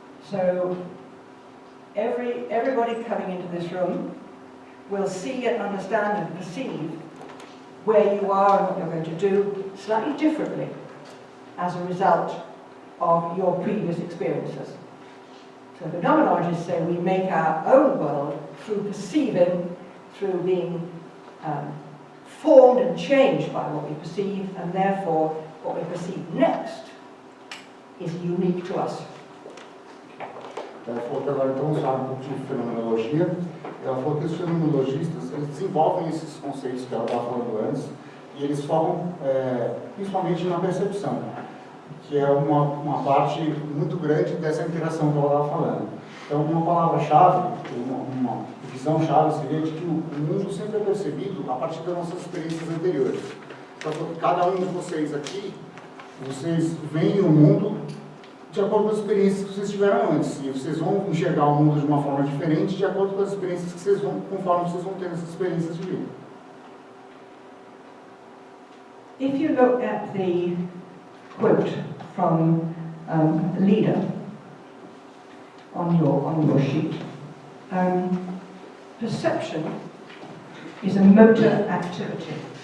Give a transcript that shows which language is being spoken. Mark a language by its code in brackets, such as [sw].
[en] So everybody coming into this room will see and understand and perceive where you are and what you're going to do slightly differently as a result of your previous experiences. So phenomenologists say we make our own world through perceiving, through being formed and changed by what we perceive, and therefore what we perceive next is unique to us. [pt] Ela falou que agora então usar um pouco de fenomenologia. Ela falou que os fenomenologistas eles desenvolvem esses conceitos que ela estava falando antes e eles focam principalmente na percepção, que é uma parte muito grande dessa interação que ela estava falando. Então, uma palavra-chave, uma visão-chave seria de que o mundo sempre é percebido a partir das nossas experiências anteriores. Então, cada um de vocês aqui, vocês veem o mundo de acordo com as experiências que vocês tiveram antes. E vocês vão enxergar o mundo de uma forma diferente de acordo com as experiências que vocês vão, conforme vocês vão ter essas experiências de vida. [en] If you look at the quote from a leader on your sheet, perception is a motor activity.